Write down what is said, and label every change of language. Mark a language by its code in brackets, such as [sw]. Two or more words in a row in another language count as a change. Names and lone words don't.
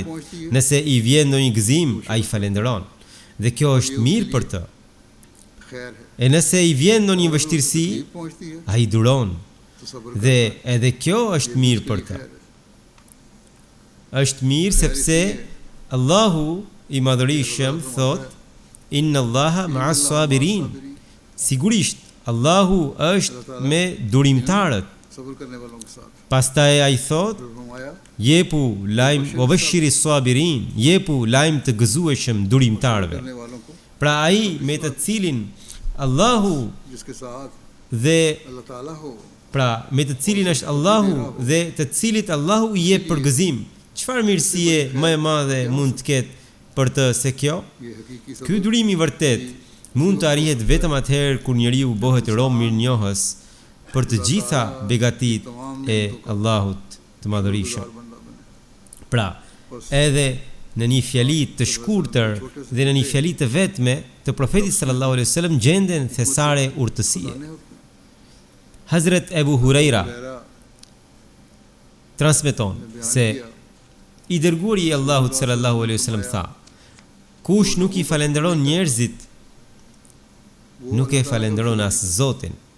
[sq] Nëse I vjen ndonjë gëzim, ai falenderon, dhe kjo është mirë për të. E nëse I vjen ndonjë vështirësi, ai duron, dhe edhe kjo është mirë për të. Është mirë sepse Allahu I Madhërisëm thot: [ar] إن الله مع الصابرين. [sq] Sigurisht Allahu është me durimtarët. [ur] सब्र करने वालों के साथ। [sq] Pastaj ai thot, [ur] फिर फरमाया [sq] jepu lajm [ar] وبشر الصابرين, [sq] jepu lajm të gëzueshëm durimtarëve. [ur] करने वालों को [sq] Pra ai me të cilin Allahu [ur] जिसके साथ [sq] dhe [ur] अल्लाह ताला हो, [sq] pra me të cilin është Allahu dhe të cilit Allahu i jep përgëzim. Çfarë mirësie më e madhe mund të ketë për të se kjo? [ur] ये हकीकी [sq] Ky [ur] सब्र [sq] durim i vërtet mund të arrihet vetëm atëherë kur njeriu bëhet rom mirënjohës për të gjitha begatit e Allahut të madhërisht. [ur] बंदा बने। [sq] Pra, edhe në një fjali të shkurtër dhe në një fjali të vetme të profetit [ar] صلى الله عليه وسلم [sq] gjenden thesare urtësie. Hazret Ebu Huraira [ur] गहरा [sq] transmeton se i dërguari i Allahut [ar] صلى الله عليه وسلم [sq] tha: kush nuk i falenderon njerëzit, nuk e falenderon as Zotin.